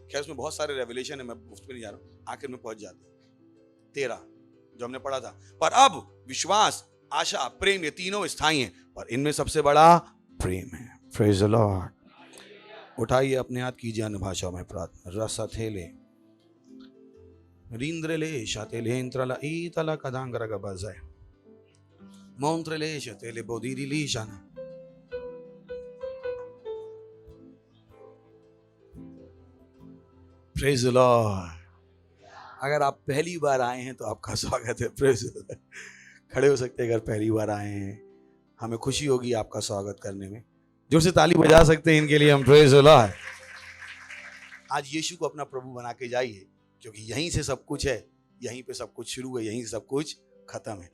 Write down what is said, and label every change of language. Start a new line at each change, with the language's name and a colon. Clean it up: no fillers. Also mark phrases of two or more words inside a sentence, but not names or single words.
Hindi: खैर उसमें बहुत सारे रेवलेशन है, मैं उस पर नहीं जा रहा हूं, आखिर में पहुंच जाते हैं। 13 जो हमने पढ़ा था। पर अब विश्वास, आशा, प्रेम, ये तीनों स्थायी हैं, पर इनमें सबसे बड़ा प्रेम है।
English: praise the Lord.
Hindi: उठाइए अपने हाथ, कीजिए अन्य भाषाओं में प्रार्थना। रसथेले रींद्रले शातेले इंत्रला ईतला कदांगरा गबज़े मोंत्रले शातेले बोधीरिली शान।
English: praise the Lord.
Hindi: अगर आप पहली बार आए हैं तो आपका स्वागत है।
English: praise the Lord.
Hindi: खड़े हो सकते हैं अगर पहली बार आए हैं, हमें खुशी होगी आपका स्वागत करने में। जोर से ताली बजा सकते हैं इनके लिए हम।
English: praise the Lord.
Hindi: आज यीशु को अपना प्रभु बना के जाइए, क्योंकि यहीं से सब कुछ है, यहीं पे सब कुछ शुरू है, यहीं से सब कुछ खत्म है।